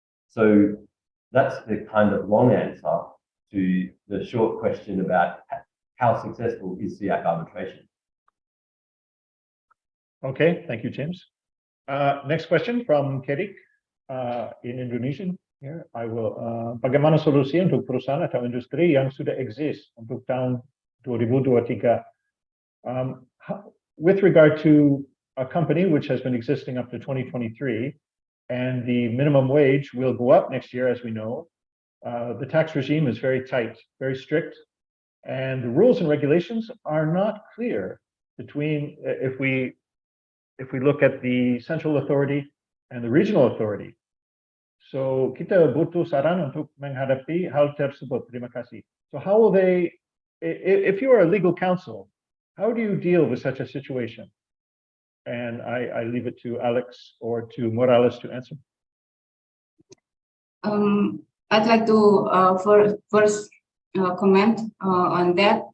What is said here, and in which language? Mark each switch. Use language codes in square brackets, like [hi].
[en] So that's the kind of long answer to the short question about how successful is SIAC arbitration. Okay, thank you, James. Next question from Kedik in Indonesian. Here, I will. [id] Bagaimana solusi untuk perusahaan atau industri yang sudah eksis untuk tahun 2023? [en] With regard to a company which has been existing up to 2023, and the minimum wage will go up next year, as we know, the tax regime is very tight, very strict. And the rules and regulations are not clear between if we look at the central authority and the regional authority. [id] So kita butuh saran untuk menghadapi hal tersebut. Terima kasih. [en] So how will they, if you are a legal counsel, how do you deal with such a situation? And I leave it to Alex or to Morales to answer. I'd like to first comment on that.